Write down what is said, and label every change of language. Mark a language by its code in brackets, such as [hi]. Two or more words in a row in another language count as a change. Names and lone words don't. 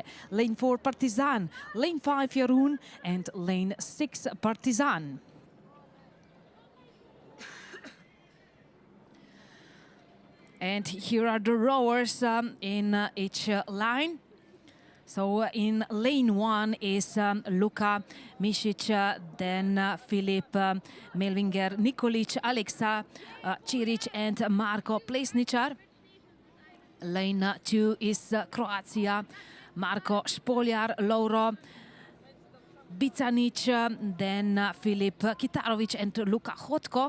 [en] Lane 4, Partizan. Lane 5, Jarun. And lane 6, Partizan. And here are the rowers in each line. So in lane 1 is Luka Misic, then Filip Melvinger, Nikolic, Alexa Ciric and Marko Plesničar. Lane 2 is Croatia, Marko Špoljar, Lauro Bicanic, then Filip Kitarovic and Luka Hotko.